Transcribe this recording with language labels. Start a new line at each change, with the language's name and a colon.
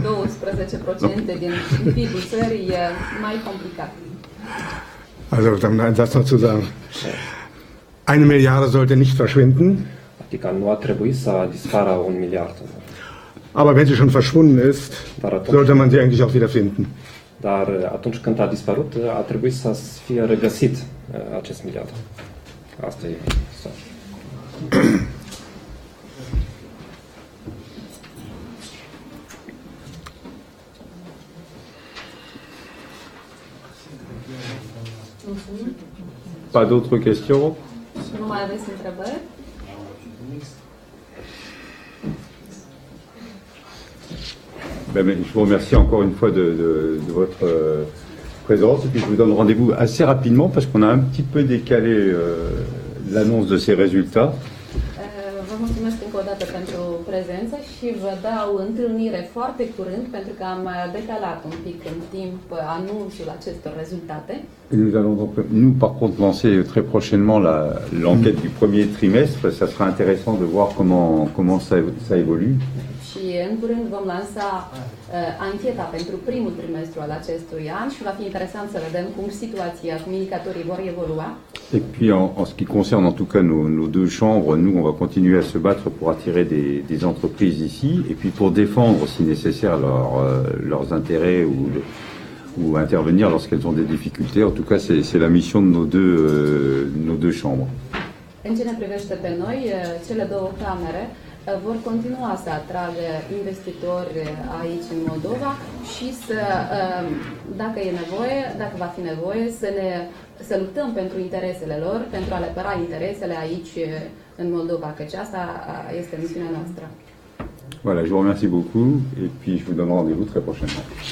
Romanian: 12% din PIB-ul țării e mai complicat.
German: Also, dann einen Satz noch zu sagen. 1 Milliarde sollte nicht verschwinden,
Romanian: Adică nu ar trebui să dispară 1 miliard.
German: aber wenn sie schon verschwunden ist,
Romanian: Dar atunci,
German: sollte man sie eigentlich auch wieder finden.
Romanian: dar atunci când a dispărut, ar trebui să fie regăsit acest miliard. Asta e.
French: Pas d'autres questions?
Romanian: Nu mai aveți întrebări?
French: Je vous remercie encore une fois de votre présence et puis je vous donne rendez-vous assez rapidement parce qu'on a un petit peu décalé l'annonce de ces résultats.
Romanian: Vă mulțumesc încă o dată pentru prezență și vă dau întâlnire foarte curând pentru că am decalat un pic în timp anunțul acestor rezultate.
French: Nous allons donc, nous par contre, lancer très prochainement l'enquête du premier trimestre. Ça sera intéressant de voir comment ça évolue.
Romanian: Și în curând vom lansa ancheta pentru primul trimestru al acestui an și va fi interesant să vedem cum situația, cum indicatorii vor evolua.
French: Et puis en ce qui concerne en tout cas nos deux chambres, nous on va continuer à se battre pour attirer des entreprises ici et puis pour défendre si nécessaire leurs intérêts ou intervenir lorsqu'elles ont des difficultés. En tout cas c'est la mission de nos deux chambres.
Romanian: În ce ne privește pe noi, cele două camere vor continua să atragă investitori aici în Moldova și să, dacă e nevoie, dacă va fi nevoie, să luptăm pentru interesele lor, pentru a le apăra interesele aici în Moldova, căci asta este misiunea noastră.
French: Voilà, je vous remercie beaucoup et puis je vous donne rendez-vous très prochainement.